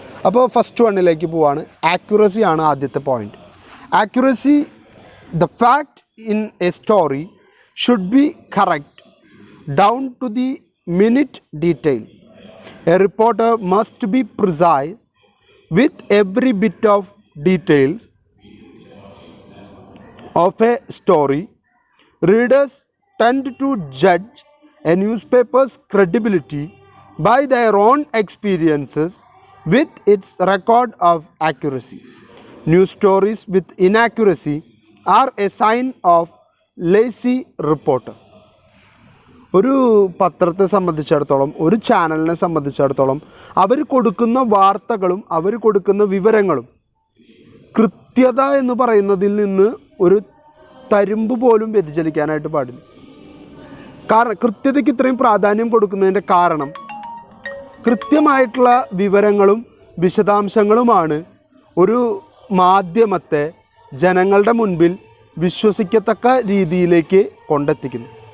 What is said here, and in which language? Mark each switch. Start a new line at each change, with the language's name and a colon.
Malayalam: അപ്പോൾ ഫസ്റ്റ് വണ്ണിലേക്ക് പോവാണ്. ആക്യുറസി ആണ് ആദ്യത്തെ point.
English: Accuracy: the fact in a story should be correct down to the minute detail. A reporter must be precise with every bit of detail of a story. Readers tend to judge a newspaper's credibility by their own experiences with its record of accuracy. News stories with inaccuracy are a sign of lazy reporter.
Malayalam: ഒരു പത്രത്തെ സംബന്ധിച്ചിടത്തോളം, ഒരു ചാനലിനെ സംബന്ധിച്ചിടത്തോളം അവർ കൊടുക്കുന്ന വാർത്തകളും അവർ കൊടുക്കുന്ന വിവരങ്ങളും കൃത്യത എന്ന് പറയുന്നതിൽ നിന്ന് ഒരു തരിമ്പ് പോലും വ്യതിചലിക്കാനായിട്ട് പാടില്ല. കാരണം കൃത്യതയ്ക്ക് ഇത്രയും പ്രാധാന്യം കൊടുക്കുന്നതിൻ്റെ കാരണം കൃത്യമായിട്ടുള്ള വിവരങ്ങളും വിശദാംശങ്ങളുമാണ് ഒരു മാധ്യമത്തെ ജനങ്ങളുടെ മുൻപിൽ വിശ്വസിക്കത്തക്ക രീതിയിലേക്ക് കൊണ്ടെത്തിക്കുന്നത്.